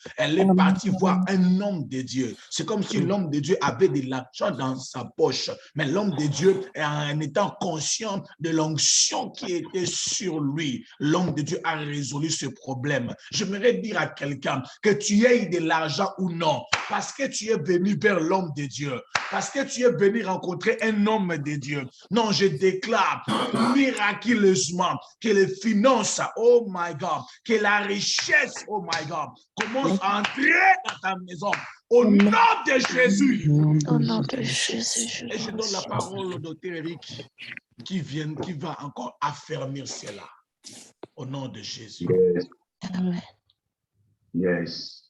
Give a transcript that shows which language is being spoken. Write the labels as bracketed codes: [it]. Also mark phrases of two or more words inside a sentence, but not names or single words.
[fr] Elle est partie voir un homme de Dieu. C'est comme si l'homme de Dieu avait de l'argent dans sa poche, mais l'homme de Dieu, en étant conscient de l'onction qui était sur lui, l'homme de Dieu a résolu ce problème. J'aimerais dire à quelqu'un que tu aies de l'argent ou non, parce que tu es venu vers l'homme de Dieu, parce que tu es venu rencontrer un homme de Dieu. Non, je déclare miraculeusement que les finances, [en] oh my God, [fr] que la richesse, [en] oh my God, [fr] commence à entrer dans ta maison. Au nom de Jésus. Au nom de Jésus. Et je donne la parole au docteur Eric qui va encore affermir cela. Au nom de Jésus. [en] Yes. Yes.